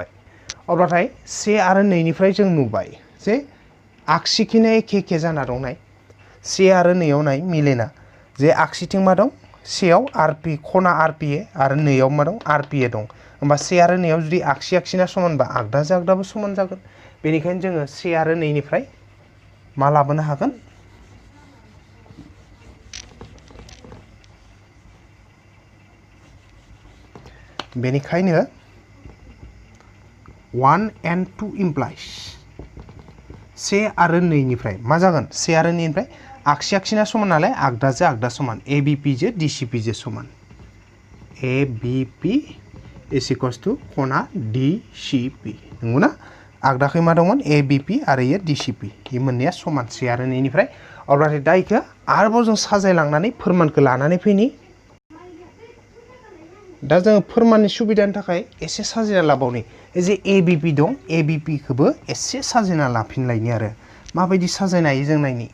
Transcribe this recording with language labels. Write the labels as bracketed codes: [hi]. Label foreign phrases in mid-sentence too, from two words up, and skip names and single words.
[brx] अब्लाथाय 1 आरो 2 निफ्राय जों नुबाय जे आगसिखिनो एखे जाना दं नाय 1 आरो 2 आव नाय मिलेना जे आगसिथिं मा दं 1 आव खना RPA आरो 2 आव मा दं RPA दं होमबा 1 आरो 2 आव जुदि आगसिना समानबा आगदाबो समान जागोन बेनिखायनो जोङो 1 आरो 2 निफ्राय मा लाबोनो हागोन बेनिखायनो [en] 1 and 2 implies [brx] 1 आरो 2 निफ्राय मा जागोन 1 आरो 2 निफ्राय आगसिना समान नालाय आगदा समान ABP जो DCP जो समान [en] ABP is equals to [brx] खना DCP नंगौना आगदाखै मा दंमोन ABP आरो ये DCP ये मोननैया समान 1 आरो 2 निफ्राय अब्लाथाय दा इखो आरोबाव जों साजायलांनानै फोरमानखौ लानानै फैनि दा जों फोरमाननि सुबिदानि थाखाय एसे साजायना लाबावनि जे ABP दं ABP खौबो एसे साजायना लाफिनलायनि आरो माबायदि साजायनो हायो जों नायनि